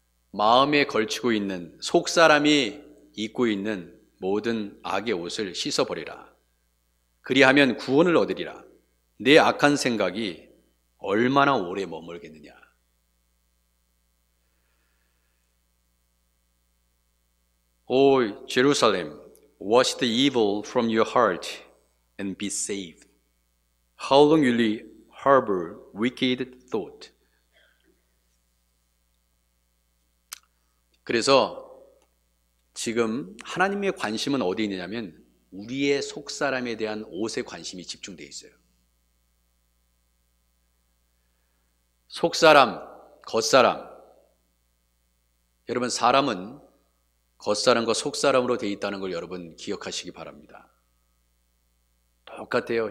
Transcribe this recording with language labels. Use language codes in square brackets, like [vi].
[ko] 마음에 걸치고 있는 속사람이 입고 있는 모든 악의 옷을 씻어버리라. 그리하면 구원을 얻으리라. 내 악한 생각이 얼마나 오래 머물겠느냐. [en] O Jerusalem, wash the evil from your heart and be saved. How long will you harbor wicked thought. [ko] 그래서 지금 하나님의 관심은 어디 있느냐면 우리의 속사람에 대한 옷에 관심이 집중되어 있어요. 속사람, 겉사람. 여러분, 사람은 겉사람과 속사람으로 되어 있다는 걸 여러분 기억하시기 바랍니다. 똑같아요.